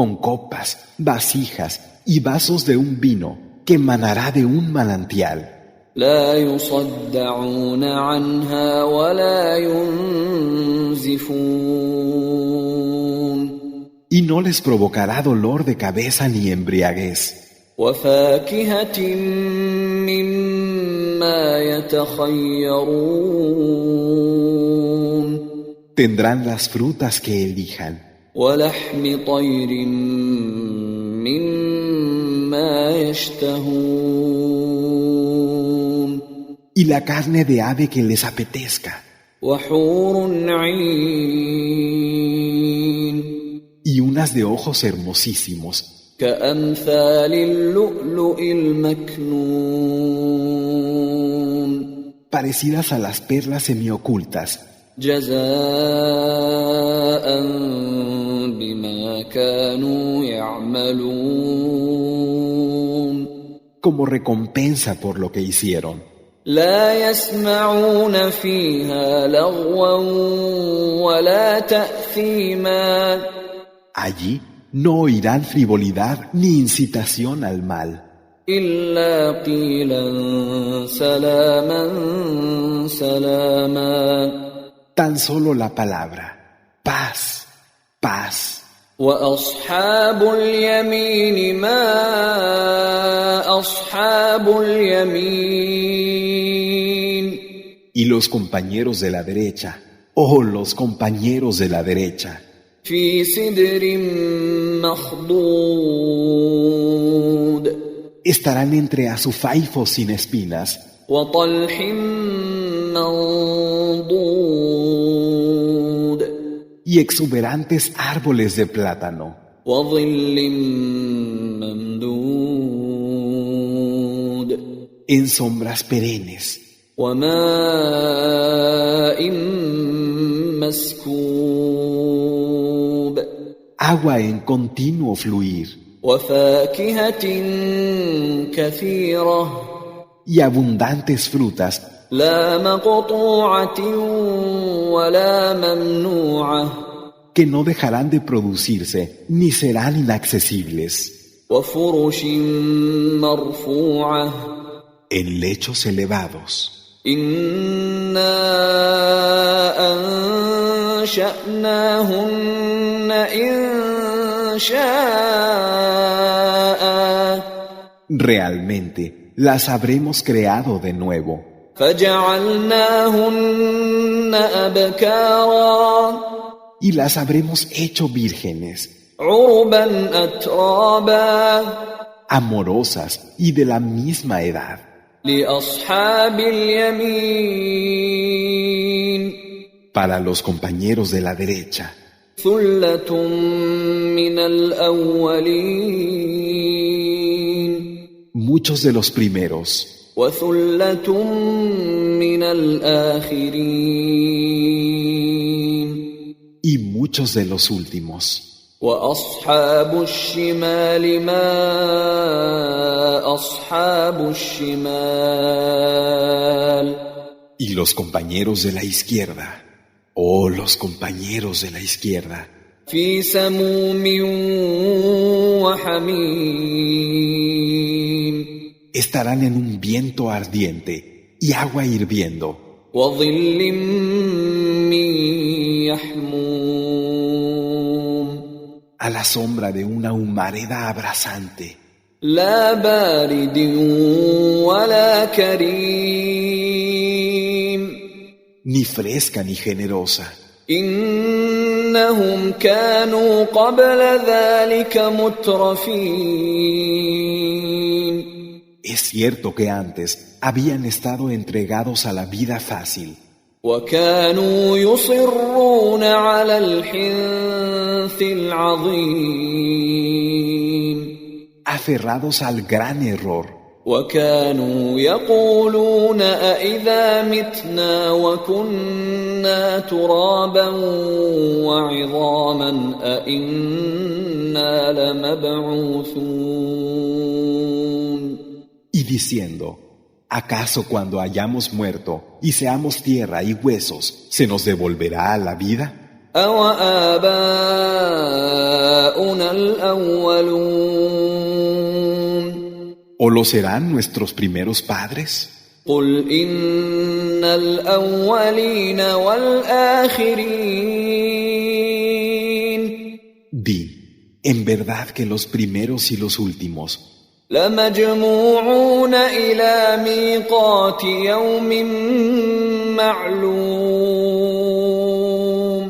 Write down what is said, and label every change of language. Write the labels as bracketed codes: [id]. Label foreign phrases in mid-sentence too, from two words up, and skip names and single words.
[es] con copas, vasijas y vasos de un vino que manará de un manantial. [ar] لا يصدعون عنها ولا ينزفون. [es] Y no les provocará dolor de cabeza ni embriaguez. [ar] وفاكهة مما يتخيرون. [es] Tendrán las frutas que elijan, [ar] ولحم طير مما يشتهون. [es] y la carne de ave que les apetezca, [ar] وحور عين. [es] y unas de ojos hermosísimos, [ar] كأمثال اللؤلؤ المكنون. [es] parecidas a las perlas semiocultas, [ar] جزاء بما كانوا يعملون. [es] como recompensa por lo que hicieron. [ar] لا يسمعون فيها لغوا ولا تأثيما. [es] Allí no oirán frivolidad ni incitación al mal, [ar] إلا قيلا سلاما سلاما. [es] tan solo la palabra, paz, paz. [ar] وأصحاب اليمين ما أصحاب اليمين. [es] Y los compañeros de la derecha, los compañeros de la derecha, [ar] في سدر مخضود. [es] Estarán entre azufaifos sin espinas [ar] وطلح منضود [es] y exuberantes árboles de plátano [ar] وظل ممدود [es] en sombras perennes [ar] وماء مسكوب [es] agua en continuo fluir [ar] وفاكهة كثيرة [es] y abundantes frutas [ar] لا مقطوعة ولا ممنوعة [es] que no dejarán de producirse ni serán inaccesibles [ar] وفرش مرفوعة [es] en lechos elevados. [ar] إنا أنشأناهن إنشاء [es] Realmente las habremos creado de nuevo [ar] فجعلناهن أبكارا [es] y las habremos hecho vírgenes, [ar] عربا أترابا [es] amorosas y de la misma edad. [ar] لأصحاب اليمين [es] Para los compañeros de la derecha, [ar] ثلة من الأولين [es] muchos de los primeros [ar] وثلة من الآخرين [es] y muchos de los últimos. [ar] وأصحاب الشمال ما أصحاب الشمال [es] Y los compañeros de la izquierda, oh los compañeros de la izquierda, [ar] في سموم وحميم [es] estarán en un viento ardiente y agua hirviendo [ar] وظل من يحموم [es] a la sombra de una humareda abrasante, [ar] لا بارد ولا كريم [es] ni fresca ni generosa. [ar] إنهم كانوا قبل ذلك مترفين [es] Es cierto que antes habían estado entregados a la vida fácil [ar] وكانوا يصرون على الحنث العظيم [es] aferrados al gran error [ar] وكانوا يقولون أإذا متنا وكنا ترابا وعظاما أإنا لمبعوثون [es] y diciendo, ¿acaso cuando hayamos muerto y seamos tierra y huesos, se nos devolverá a la vida? [ar] أَوَآبَاؤُنَا الْأَوَّلُونَ [es] ¿O lo serán nuestros primeros padres? [ar] قُلْ إِنَّ الْأَوَّلِينَ وَالْآخِرِينَ [es] Di, en verdad que los primeros y los últimos [ar] لَمَجْمُوعُونَ إِلَى مِيقَاتِ يَوْمٍ مَّعْلُومٍ